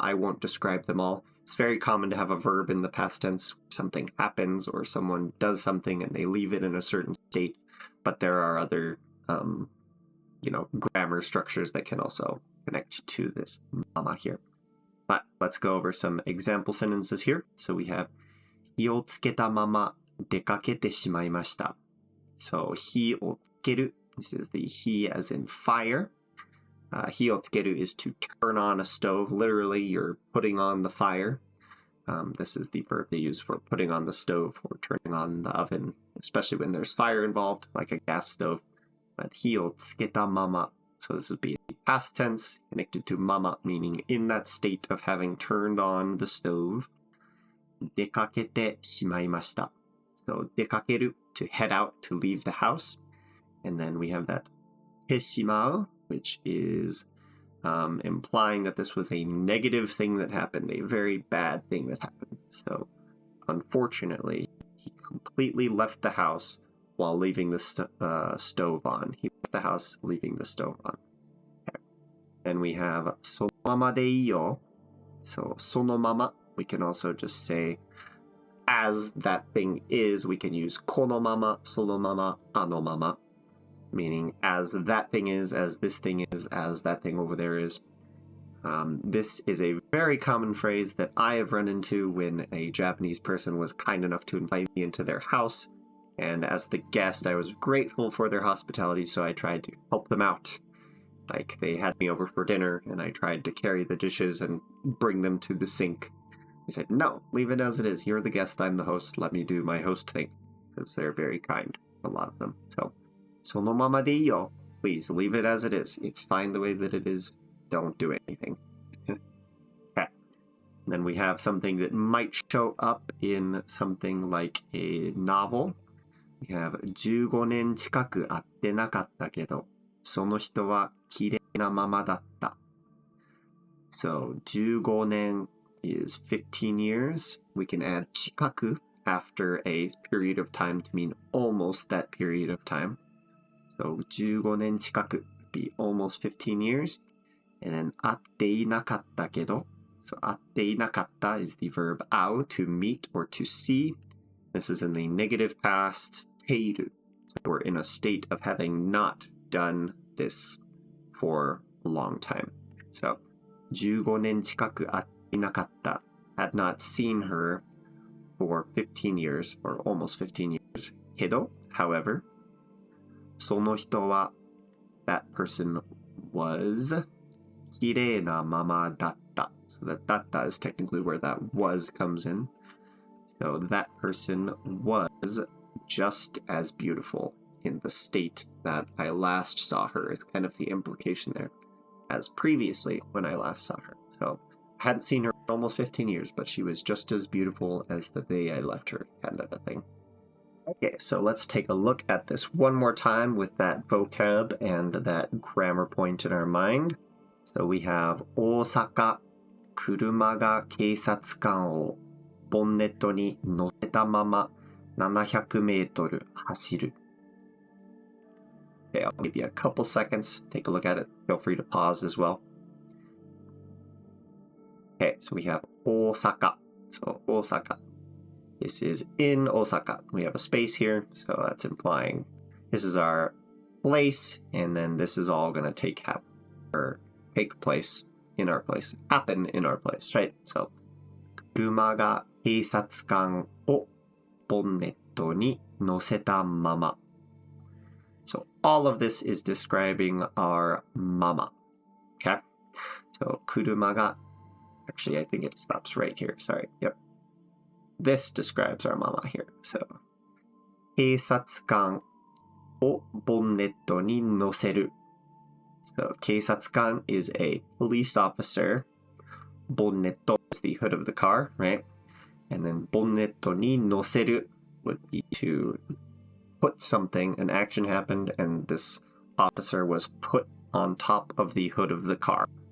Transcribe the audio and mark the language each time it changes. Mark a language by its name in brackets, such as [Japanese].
[English] I won't describe them all. It's very common to have a verb in the past tense. Something happens or someone does something and they leave it in a certain state. But there are other, grammar structures that can also connect to this mama here. But let's go over some example sentences here. So we have [Japanese] 火をつけたまま出かけてしまいました. [English] So 火をつける.This is the 火 as in fire. 火をつける is to turn on a stove. Literally, you're putting on the fire. This is the verb they use for putting on the stove or turning on the oven, especially when there's fire involved, like a gas stove. [Japanese] But 火をつけたまま. [English] So this would be the past tense connected to mama, meaning in that state of having turned on the stove. [Japanese] 出かけてしまいました. [English] So 出かける, to head out, to leave the house. And then we have that てしまう, which is implying that this was a negative thing that happened, a very bad thing that happened. So unfortunately, he completely left the house while leaving the stove on. He left the house leaving the stove on. Okay. Then we have [Japanese] そのままでいいよ. [English] So そのまま, we can also just say as that thing is, we can use このまま, そのまま, あのまま, meaning as that thing is, as this thing is, as that thing over there is. This is a very common phrase that I have run into when a Japanese person was kind enough to invite me into their house. And as the guest, I was grateful for their hospitality, so I tried to help them out. Like, they had me over for dinner, and I tried to carry the dishes and bring them to the sink. They said, no, leave it as it is. You're the guest, I'm the host. Let me do my host thing. Because they're very kind, a lot of them. [Japanese] So, そのままでいいよ. [English] Please, leave it as it is. It's fine the way that it is. Don't do anything. Okay. Then we have something that might show up in something like a novel. We have [Japanese] 15年近く会ってなかったけど、その人は綺麗なままだった. [English] So 15年 is 15 years. We can add 近く after a period of time to mean almost that period of time. So 15年近く would be almost 15 years. And then 会っていなかったけど, So 会っていなかった is the verb 会う to meet or to see. This is in the negative past, ている. So we're in a state of having not done this for a long time. So 15年近く会っていなかった had not seen her for 15 years or almost 15 years. けど, however, その人は that person was 綺麗なままだった. So that だった is technically where that was comes in. So that person was just as beautiful in the state that I last saw her. It's kind of the implication there. As previously when I last saw her. So I hadn't seen her for almost 15 years, but she was just as beautiful as the day I left her, kind of a thing. Okay, so let's take a look at this one more time with that vocab and that grammar point in our mind. So we have [Japanese] 大阪、車が警察官をボンネットに乗せたまま700メートル走る. [English] Okay, I'll give you a couple seconds. Take a look at it. Feel free to pause as well. Okay, so we have 大阪. So 大阪.This is in Osaka. We have a space here, so that's implying this is our place, and then this is all going to take place in our place. Happen in our place, right? [Japanese] So 車が警察官をボンネットに乗せたまま. [English] So all of this is describing our mama. Okay? So 車が actually I think it stops right here. Sorry. Yep. This describes our mama here. [Japanese] So 警察官をボンネットに乗せる. [English] So 警察官 is a police officer. Bonnetto is the hood of the car, right? And then ボンネットに乗せる would be to put something, an action happened, and this officer was put on top of the hood of the car.